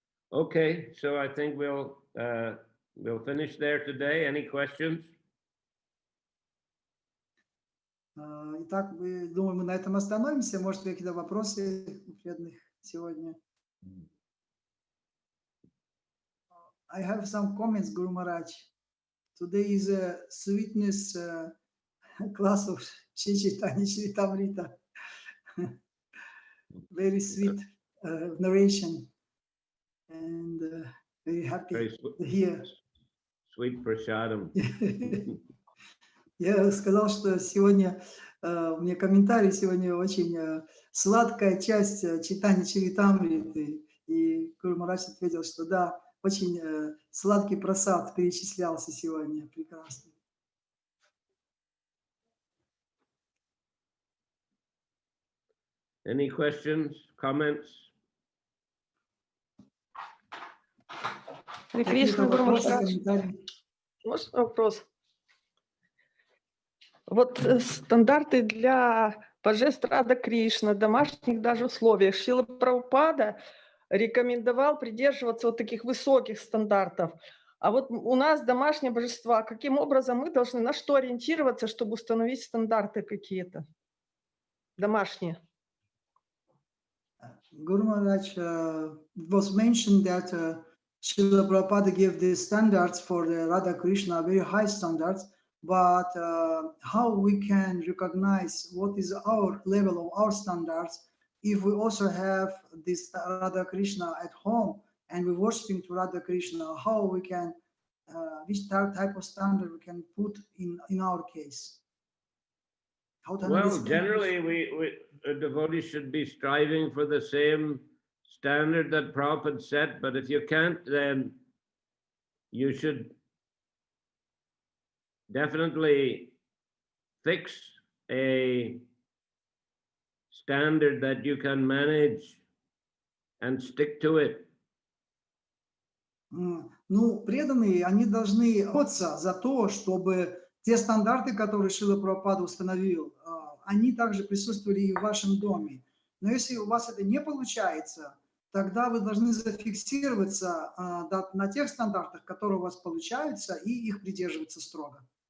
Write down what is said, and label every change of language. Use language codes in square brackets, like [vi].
[en] Okay, so I think we'll finish there today. Any questions? [ru] Итак, думаю, мы на этом остановимся. Может, какие-то вопросы у преданных сегодня? [en] I have some comments, Guru Maharaj. Today is a sweetness class of Чайтанья Чаритамрита. Very sweet narration, and very happy to hear. Sweet prasadam. [ru] Я сказал, что сегодня у меня комментарий, сегодня очень сладкая часть Чайтаньи Чаритамриты. И Гуру Махарадж ответил, что да, очень сладкий прасад перечислялся сегодня. Прекрасно. [en] Any questions, comments? [ru] Какие-то вопросы, комментарии? Можно вопрос? Вот стандарты для божеств Рада Кришна, домашних даже условиях. Шрила Прабхупада рекомендовал придерживаться вот таких высоких стандартов. А вот у нас домашние божества, каким образом мы должны, на что ориентироваться, чтобы установить стандарты какие-то домашние? [en] Guru Maharaj, it was mentioned that Srila Prabhupada gave the standards for the Radha Krishna, very high standards, but how we can recognize what is our level of our standards if we also have this Radha Krishna at home and we're worshiping to Radha Krishna, how we can, which type of standard we can put in our case? Well, generally, devotees should be striving for the same standard that Prabhupada set, but if you can't, then you should definitely fix a standard that you can manage and stick to it. [ru] Ну, преданные, они должны бороться за то, чтобы те стандарты, которые Шрила Прабхупада установил, они также присутствовали и в вашем доме. Но если у вас это не получается, тогда вы должны зафиксироваться на тех стандартах, которые у вас получаются, и их придерживаться строго.